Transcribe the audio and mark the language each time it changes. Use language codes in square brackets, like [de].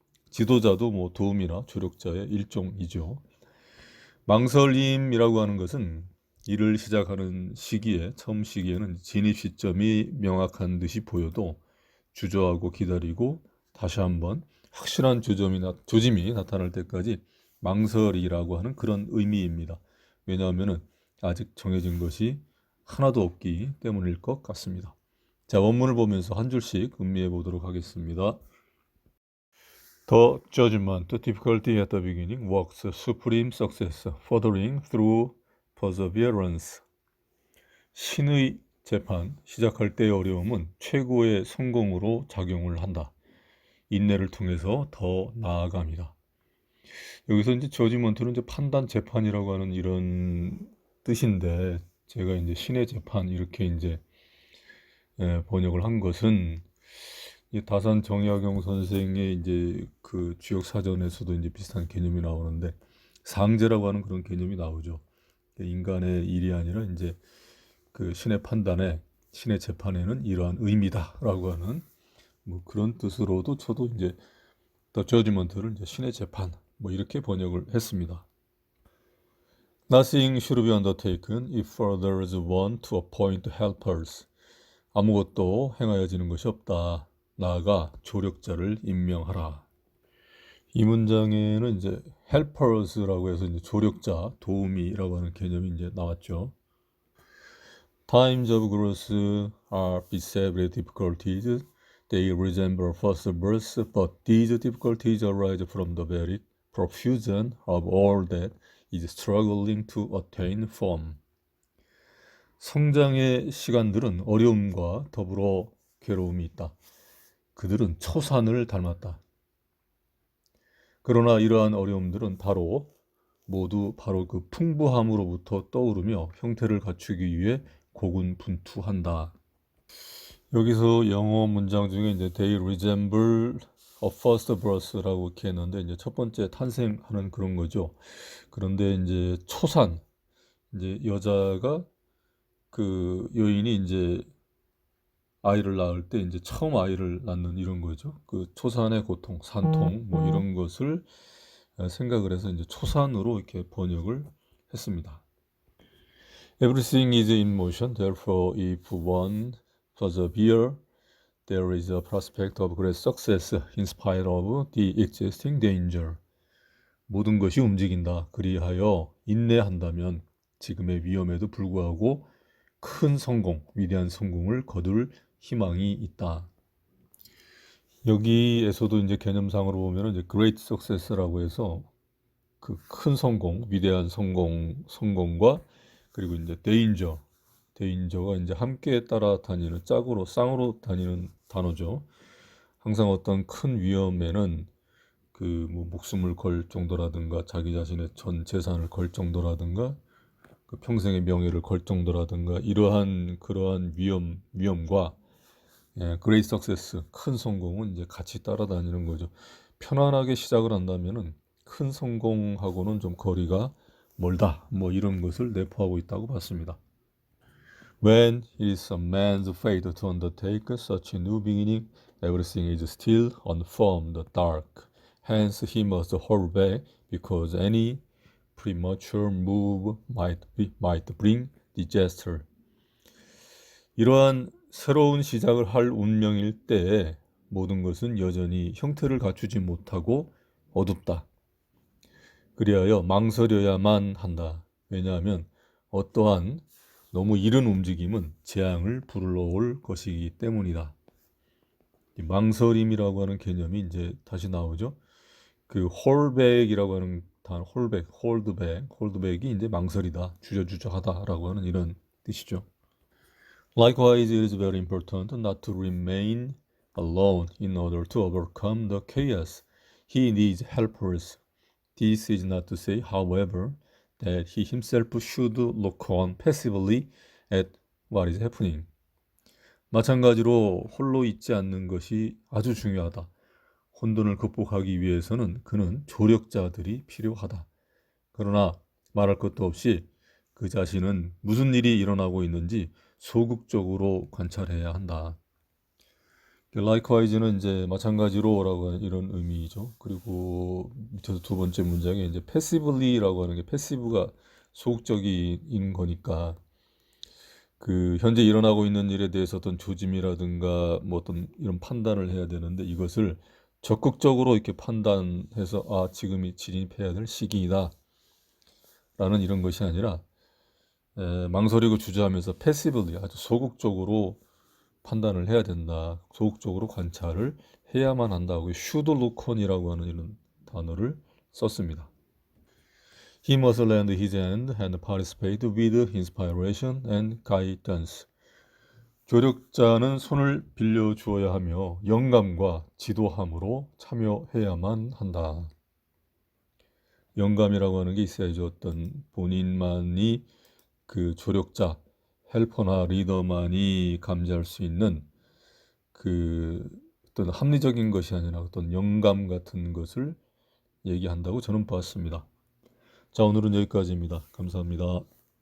[ko] 지도자도 도움이나 조력자의 일종이죠. 망설임이라고 하는 것은 일을 시작하는 처음 시기에는 진입 시점이 명확한 듯이 보여도 주저하고 기다리고 다시 한번 확실한 조짐이 나타날 때까지 망설이라고 하는 그런 의미입니다. 왜냐하면 아직 정해진 것이 하나도 없기 때문일 것 같습니다. 자, 원문을 보면서 한 줄씩 음미해 보도록 하겠습니다. [en] The judgment, difficulty at the beginning, works supreme success, furthering through perseverance. [ko] 신의 재판, 시작할 때의 어려움은 최고의 성공으로 작용을 한다. 인내를 통해서 더 나아갑니다. 여기서 이제 저지먼트는 이제 판단 재판이라고 하는 이런 뜻인데, 제가 이제 신의 재판 이렇게 이제 번역을 한 것은 다산 정약용 선생의 이제 그 주역 사전에서도 이제 비슷한 개념이 나오는데 상제라고 하는 그런 개념이 나오죠. 인간의 일이 아니라 이제 그 신의 판단에 신의 재판에는 이러한 의미다라고 하는 그런 뜻으로도 저도 이제 더 저지먼트를 이제 신의 재판 이렇게 번역을 했습니다. [en] Nothing should be undertaken if there is one to appoint helpers. [ko] 아무것도 행하여지는 것이 없다. 나아가 조력자를 임명하라. 이 문장에는 이제 helpers라고 해서 이제 조력자, 도우미라고 하는 개념이 이제 나왔죠. [en] Times of growth are beset with difficulties. They resemble first births, but these difficulties arise from the very profusion of all that is struggling to attain form. [ko] 성장의 시간들은 어려움과 더불어 괴로움이 있다. 그들은 초산을 닮았다. 그러나 이러한 어려움들은 모두 그 풍부함으로부터 떠오르며 형태를 갖추기 위해 고군분투한다. 여기서 영어 문장 중에 이제 [en] they resemble a first birth [ko] 라고 이렇게 했는데 이제 첫 번째 탄생하는 그런 거죠. 그런데 이제 초산, 이제 여자가 그 여인이 이제 아이를 낳을 때 이제 처음 아이를 낳는 이런 거죠. 그 초산의 고통, 산통 이런 것을 생각을 해서 이제 초산으로 이렇게 번역을 했습니다. [en] Everything is in motion. Therefore, if one persevere, there is a prospect of great success in spite of the existing danger. [ko] 모든 것이 움직인다. 그리하여 인내한다면 지금의 위험에도 불구하고 큰 성공, 위대한 성공을 거둘 희망이 있다. 여기에서도 이제 개념상으로 보면 이제 [en] great success [ko] 라고 해서 그 큰 성공, 위대한 성공과 그리고 이제 danger가 이제 함께 따라다니는 쌍으로 다니는 단어죠. 항상 어떤 큰 위험에는 그 목숨을 걸 정도라든가 자기 자신의 전 재산을 걸 정도라든가 그 평생의 명예를 걸 정도라든가 그러한 위험과 [en] great success, [ko] 큰 성공은 이제 같이 따라다니는 거죠. 편안하게 시작을 한다면은 큰 성공하고는 좀 거리가 멀다. 이런 것을 내포하고 있다고 봤습니다. [en] When it is a man's fate to undertake such a new beginning, everything is still unformed, dark. Hence he must hold back because any premature move might bring disaster. [ko] 이러한 새로운 시작을 할 운명일 때에 모든 것은 여전히 형태를 갖추지 못하고 어둡다. 그리하여 망설여야만 한다. 왜냐하면 어떠한 너무 이른 움직임은 재앙을 불러올 것이기 때문이다. 이 망설임이라고 하는 개념이 이제 다시 나오죠. 그 홀백이라고 하는 단어, 홀드백이 이제 망설이다, 주저주저하다라고 하는 이런 뜻이죠. [en] Likewise, it is very important not to remain alone in order to overcome the chaos. He needs helpers. This is not to say, however, that he himself should look on passively at what is happening. [ko] 마찬가지로 홀로 있지 않는 것이 아주 중요하다. 혼돈을 극복하기 위해서는 그는 조력자들이 필요하다. 그러나 말할 것도 없이 그 자신은 무슨 일이 일어나고 있는지 소극적으로 관찰해야 한다. Likewise는 이제 마찬가지로라고 하는 이런 의미죠. 그리고 밑에서 두 번째 문장에 이제 passively라고 하는 게 패시브가 소극적인 거니까 그 현재 일어나고 있는 일에 대해서 어떤 조짐이라든가 뭐 어떤 이런 판단을 해야 되는데 이것을 적극적으로 이렇게 판단해서 아 지금이 진입해야 될 시기이다 라는 이런 것이 아니라 망설이고 주저하면서 패시블리 아주 소극적으로 판단을 해야 된다. 소극적으로 관찰을 해야만 한다고 [en] should look on [ko] 이라고 하는 이런 단어를 썼습니다. [en] He must lend his hand and participate with inspiration and guidance. [ko] 조력자는 손을 빌려 주어야 하며 영감과 지도함으로 참여해야만 한다. 영감이라고 하는 게 있어야죠. 어떤 본인만이 그 조력자, 헬퍼나 리더만이 감지할 수 있는 그 어떤 합리적인 것이 아니라 어떤 영감 같은 것을 얘기한다고 저는 봤습니다. 자, 오늘은 여기까지입니다. 감사합니다.